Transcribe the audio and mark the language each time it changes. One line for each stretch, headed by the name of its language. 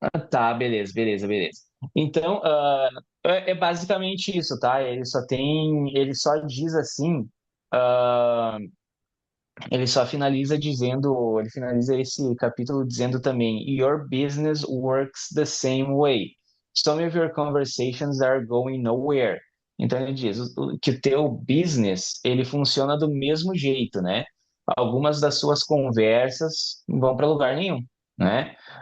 Portuguese: Tá, beleza, beleza, beleza. Então, é basicamente isso, tá? Ele só diz assim, ah, ele finaliza esse capítulo dizendo também,
English: Your business works the same way. some of your conversations are going nowhere.
Portuguese: Então ele diz que o teu business ele funciona do mesmo jeito, né? Algumas das suas conversas não vão para lugar nenhum, né?